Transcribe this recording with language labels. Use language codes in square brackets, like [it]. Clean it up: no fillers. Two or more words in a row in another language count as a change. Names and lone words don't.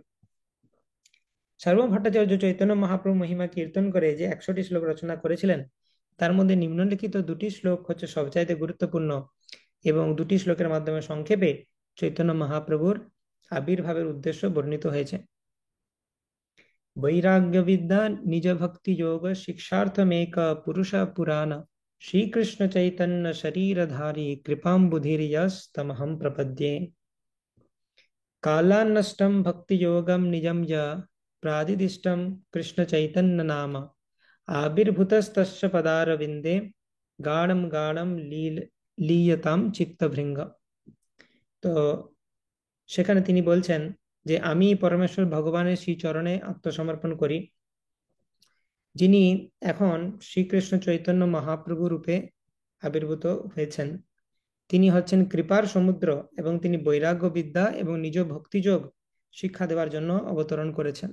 [bn] সার্বভৌম ভট্টাচার্য চৈতন্য মহাপ্রভু মহিমা কীর্তন করে যে 100টি শ্লোক রচনা করেছিলেন, তার মধ্যে নিম্নলিখিত 2টি শ্লোক হচ্ছে সবচাইতে গুরুত্বপূর্ণ এবং 2টি শ্লোকের মাধ্যমে সংক্ষেপে চৈতন্য মহাপ্রভুর আবির্ভাবের উদ্দেশ্য বর্ণিত হয়েছে। [sa] বৈরাগ্য বিদ্যা নিজ ভক্তি যোগ শিক্ষার্থমেক পুরুষ পুরাণ श्रीकृष्ण चैतन्य शरीरधारी कृपाम्बुधिर्यस्तमहं प्रपद्ये। कालान्नष्टं भक्तियोगं निजं य प्रादिदिष्टं कृष्ण चैतन्य नाम आविर्भूतस्तस्य पदारविन्दे गाढं गाढं लीयतां चित्तभृङ्ग। [bn] তো সেখানে তিনি বলছেন যে আমি পরমেশ্বর ভগবানের শ্রী চরণে আত্মসমর্পণ করি, যিনি এখন শ্রীকৃষ্ণ চৈতন্য মহাপ্রভু রূপে আবির্ভূত হয়েছেন। তিনি হচ্ছেন কৃপার সমুদ্র এবং তিনি বৈরাগ্য বিদ্যা এবং নিজ ভক্তিযোগ শিক্ষা দেওয়ার জন্য অবতরণ করেছেন।